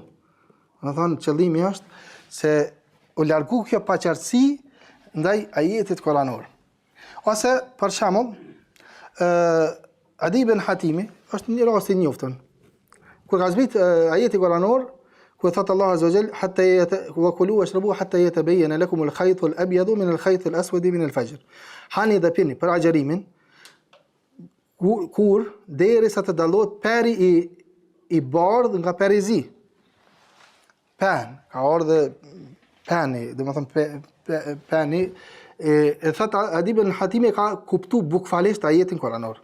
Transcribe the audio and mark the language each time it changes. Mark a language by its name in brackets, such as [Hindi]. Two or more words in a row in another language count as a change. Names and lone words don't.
[Albanian] Do thonë qëllimi është se u largu kjo paqartësi ndaj ajetit kuranor. Ose për shembull, Adi ibn Hatimi është një rast i njoftën. Kur ka zbrit ajeti kuranor, ku thot Allah [Arabic] عز وجل حتى وكلوا واشربوا حتى يتبين لكم الخيط الأبيض من الخيط الأسود من الفجر. [Albanian] Hani dhe pini për agjerimin kur derisa të dallohet peri i bardh nga peri i zi. Pen, ka ardhe peni, domethënë peni e thot Adi ibn Hatimi ka kuptu bukfalisht ajetin kuranor.